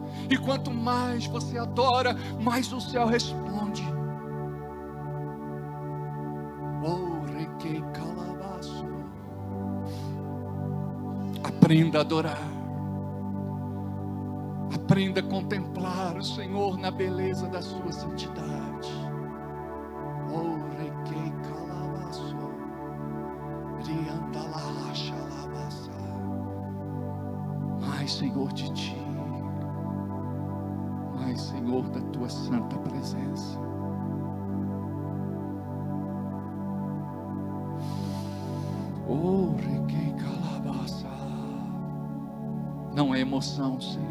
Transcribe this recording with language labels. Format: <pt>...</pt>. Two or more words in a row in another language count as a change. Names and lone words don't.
<pt>E quanto mais você adora, mais o céu responde. Aprenda a adorar. Aprenda a contemplar o Senhor na beleza da sua santidade. Oh, requei calabaço, riandala xalabasa. Mais Senhor de Ti, mais Senhor da Tua santa presença. Oh, requei calabaça. Não é emoção, Senhor.</pt>